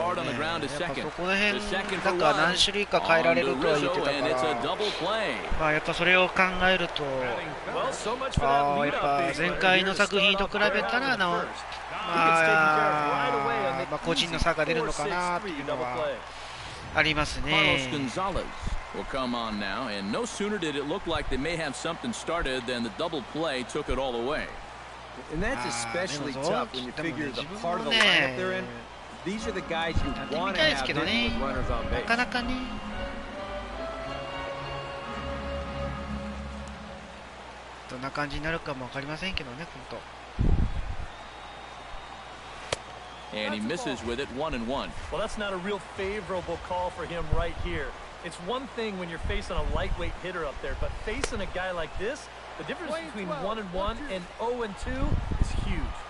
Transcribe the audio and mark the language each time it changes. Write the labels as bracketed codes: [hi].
[ja] やっぱそこら辺なんか何種類か変えられるとは言ってたから、まあやっぱそれを考えると、やっぱ前回の作品と比べたらまあ個人の差が出るのかなっていうのはありますね。 [en] Will come on now, and no sooner did it look like they may have something started than the double play took it all away. And that's especially tough when you figure the part of the lineup they're in. These are the guys you want to have with runners on base. [ja] なかなかね。どんな感じになるかもわかりませんけどね、本当。 [en] And he misses with it 1-1. Well, that's not a real favorable call for him right here. It's one thing when you're facing a lightweight hitter up there, but facing a guy like this, the difference between 1-1 and 0-2 is huge.